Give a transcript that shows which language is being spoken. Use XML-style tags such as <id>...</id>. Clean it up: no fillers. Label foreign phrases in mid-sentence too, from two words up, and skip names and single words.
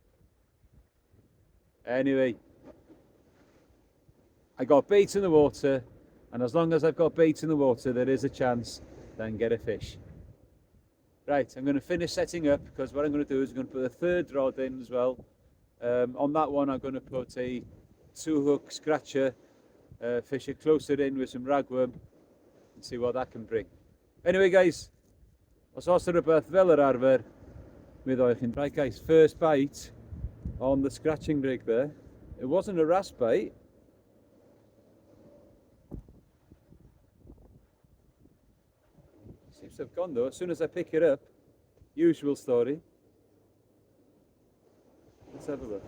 <en>Anyway, I got bait in the water, and as long as I've got bait in the water, there is a chance then get a fish. Right, I'm going to finish setting up, because what I'm going to do is I'm going to put a third rod in as well. On that one I'm going to put a 2-hook scratcher, fish it closer in with some ragworm, and see what that can bring. Anyway guys,</en> <cy>os oes rhywbeth fel yr arfer, mi ddoi chi'n...</cy> <en>Right guys, first bite on the scratching rig there. It wasn't a wrasse bite. Seems to have gone though, as soon as I pick it up. Usual story. Let's have a look.</en>